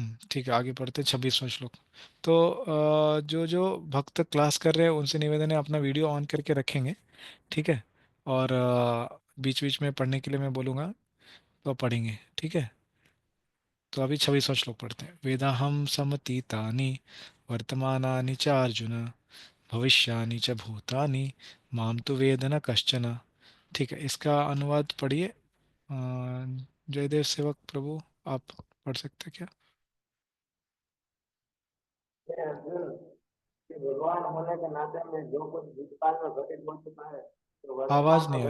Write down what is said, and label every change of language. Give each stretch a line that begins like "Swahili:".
Hindi: ठीक है, आगे पढ़ते हैं 26वां श्लोक। तो जो जो भक्त क्लास कर रहे हैं उनसे निवेदन है अपना वीडियो ऑन करके रखेंगे। ठीक है, और बीच बीच में पढ़ने के लिए मैं बोलूँगा तो पढ़ेंगे। ठीक है, तो अभी 26वां श्लोक पढ़ते हैं।
Sanskrit: वेदाहम समतीतानि वर्तमानानि च अर्जुन भविष्यानि च भूतानि माम तो वेद न कश्चन।
Hindi: ठीक है, इसका अनुवाद पढ़िए। जयदेव सेवक प्रभु, आप पढ़ सकते हैं क्या? ये अर्जुन कि भगवान होने के नाते में जो कुछ भूतकाल में घटित हो चुका है तो आवाज़ वर्तमान में नहीं आ